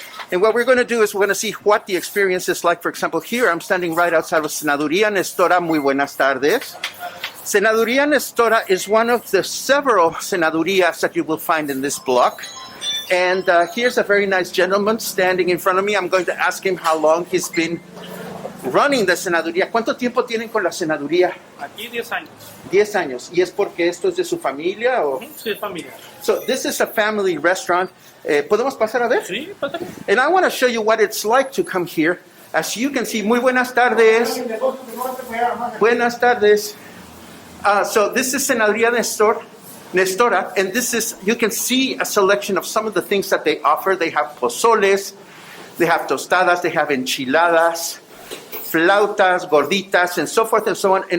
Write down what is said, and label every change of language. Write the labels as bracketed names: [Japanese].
[English] And what we're going to do is we're going to see what the experience is like. For example, here I'm standing right outside of Senaduria Nestora. [Spanish] Muy buenas tardes. [English] Senaduria Nestora is one of the several cenadurias that you will find in this block. And here's a very nice gentleman standing in front of me. I'm going to ask him how long he's been running the cenaduría. [Spanish] ¿Cuánto tiempo tienen con la cenaduría? Aquí 10 años. 10 años. ¿Y es porque esto es de su familia? O? Sí, es familia. [English] So this is a family restaurant. [Spanish] ¿Podemos pasar a ver? Sí, pásame. [English] And I want to show you what it's like to come here. As you can see, [Spanish] muy buenas tardes. Buenas tardes. [English] So this is Senaduria Nestora, and this is, you can see a selection of some of the things that they offer. They have pozoles, they have tostadas, they have enchiladas, flautas, gorditas, and so forth and so on.